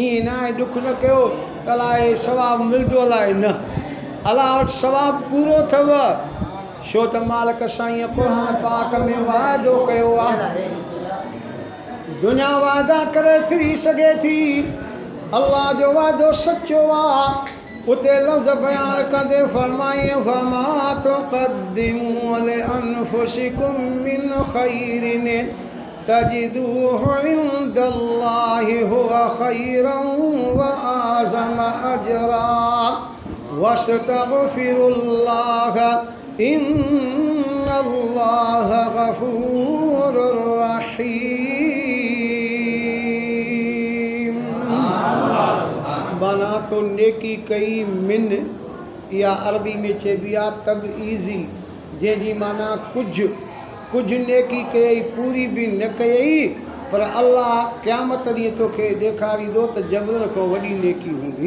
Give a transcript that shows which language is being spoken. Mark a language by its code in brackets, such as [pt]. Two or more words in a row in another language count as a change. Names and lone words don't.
[sd] ईअं न आहे ॾुख न कयो त अलाए सवाबु मिलंदो, अलाए न, अलाह वटि सवाबु पूरो अथव। छो त मालिक साईं क़ुर पाक में वाइदो कयो आहे। दुनिया वाइदा करे फिरी सघे थी, अलाह जो वाइदो सचो आहे। उते लफ़्ज़ बयान कंदे फरमाई [ar] فما تقدموا لأنفسكم من خير تجدوه عند الله هو خيرا و أعظم أجرا واستغفروا الله إن الله غفور رحيم. [sd] माना तो नेकी कई मिन, या अरबी में चइबी आहे तबईज़ी, जंहिंजी माना कुझु नेकी कयई, पूरी बि न कयई, पर अल्लाह क़यामत ॾींहुं तोखे ॾेखारींदो त जबल खां वॾी नेकी हूंदी।